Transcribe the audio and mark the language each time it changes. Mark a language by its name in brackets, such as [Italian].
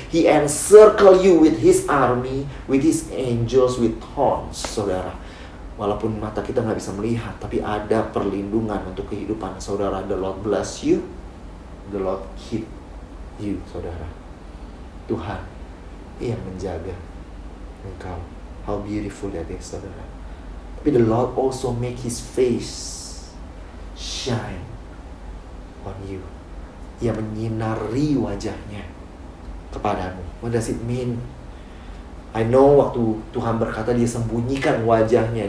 [English] He encircle you with his army, with his angels, with horns, saudara. [Indonesian] Walaupun mata kita nggak bisa melihat, tapi ada perlindungan untuk kehidupan saudara. [English] The Lord bless you, the Lord keep you, saudara. [Indonesian] Tuhan yang menjaga engkau. [English] How beautiful that is, saudara. [Indonesian] Tapi [English] the Lord also make his face shine on you. [Indonesian] Ia menyinari wajahnya kepadamu. [English] What does it mean? I know [Indonesian] waktu Tuhan berkata dia sembunyikan wajahnya.